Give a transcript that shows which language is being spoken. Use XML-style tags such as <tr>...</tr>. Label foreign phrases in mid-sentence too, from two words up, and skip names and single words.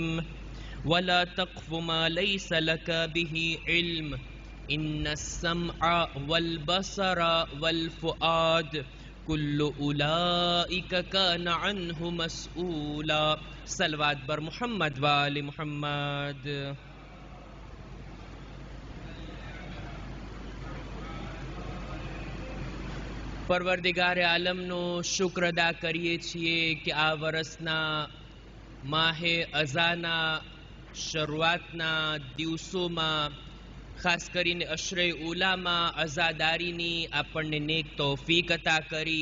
<ar>ولا تقف ما ليس لك به علم إن السمع والبصر والفؤاد كل أولئك كان عنه مسؤولا.</ar> <fa>صلوات بر محمد و آل محمد.</fa> <gu>પરવરદિગારે આલમનો શુક્ર અદા કરીએ છીએ કે આ વર્ષના માહે અઝાના શરૂઆતના દિવસોમાં ખાસ કરીને અશરે ઉલામાં અઝાદારીની આપણને નેક તૌફીક અતા કરી.</gu>